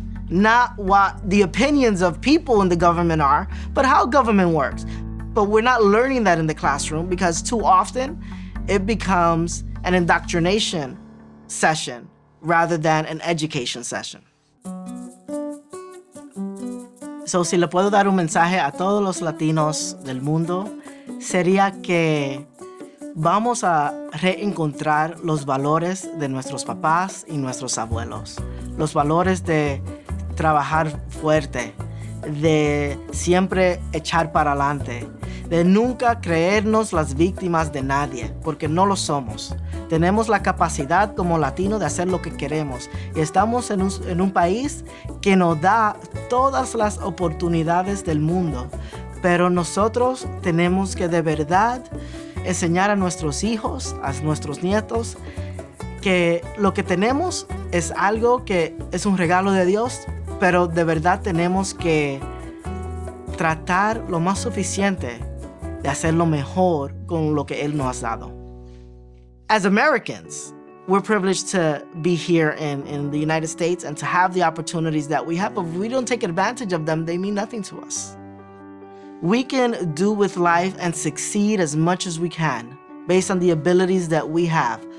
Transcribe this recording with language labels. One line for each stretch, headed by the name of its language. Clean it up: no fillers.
English: Not what the opinions of people in the government are, but how government works. But we're not learning that in the classroom because too often it becomes an indoctrination session rather than an education session.
Spanish: So, si le puedo dar un mensaje a todos los latinos del mundo, sería que vamos a reencontrar los valores de nuestros papás y nuestros abuelos. Los valores de trabajar fuerte, de siempre echar para adelante, de nunca creernos las víctimas de nadie, porque no lo somos. Tenemos la capacidad como latinos de hacer lo que queremos. Y estamos en un país que nos da todas las oportunidades del mundo. Pero nosotros tenemos que de verdad enseñar a nuestros hijos, a nuestros nietos, que lo que tenemos es algo que es un regalo de Dios, pero de verdad tenemos que tratar lo más suficiente de hacerlo mejor con lo que Él nos ha dado.
English: As Americans, we're privileged to be here in the United States and to have the opportunities that we have, but if we don't take advantage of them, they mean nothing to us. We can do with life and succeed as much as we can based on the abilities that we have.